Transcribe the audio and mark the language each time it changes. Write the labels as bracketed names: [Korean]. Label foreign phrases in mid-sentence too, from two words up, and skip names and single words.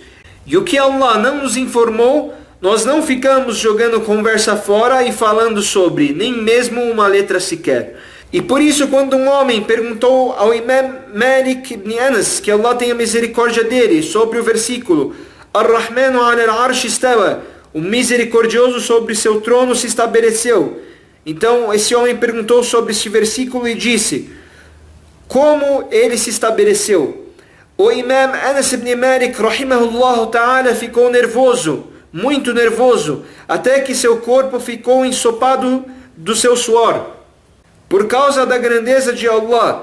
[Portuguese] E o que Allah não nos informou, nós não ficamos jogando conversa fora e falando sobre, nem mesmo uma letra sequer. E por isso, quando um homem perguntou ao Imam Malik ibn Anas, que Allah tenha misericórdia dele, sobre o versículo [Arabic] الرحمن على العرش استوى, [Portuguese] o misericordioso sobre seu trono se estabeleceu. Então esse homem perguntou sobre este versículo e disse: como ele se estabeleceu? O Imam Anas ibn Malik [Arabic] رحمه الله تعالى [Portuguese] ficou nervoso, muito nervoso, até que seu corpo ficou ensopado do seu suor, por causa da grandeza de Allah.